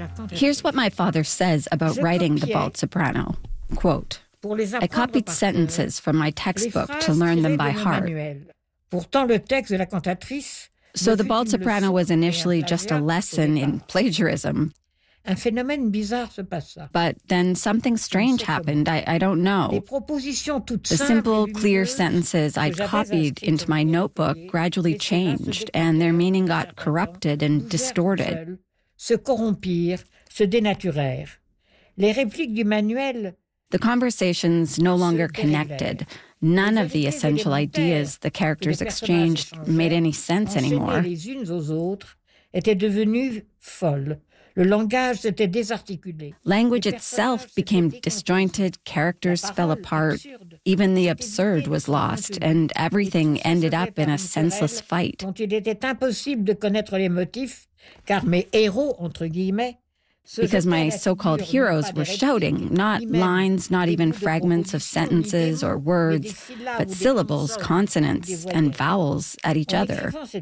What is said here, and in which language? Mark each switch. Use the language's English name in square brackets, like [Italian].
[English] Here's what my father says about writing the bald soprano. Quote, I copied sentences from my textbook to learn them by heart. [French] Pourtant, le texte de la cantatrice. [English] So the bald soprano was initially just a lesson in plagiarism. [French] Un phénomène bizarre se passa. [English] But then something strange happened, I don't know. [French] Les propositions toutes [English] the simple, clear sentences I'd copied into my notebook gradually changed, and their meaning got corrupted and distorted. [French] Se corrompirent, se dénaturèrent. Les répliques du manuel... [English] The conversations no longer connected. None of the essential ideas the characters exchanged made any sense anymore. [French] Les unes aux autres étaient devenues folles. Le langage était désarticulé. [English] Language itself became disjointed, characters fell apart, even the absurd was lost, and everything ended up in a senseless fight. [French] Il était impossible de connaître les motifs, car mes héros, entre guillemets, [English] because my so-called heroes were shouting, not lines, not even fragments of sentences or words, but syllables, consonants, and vowels at each other.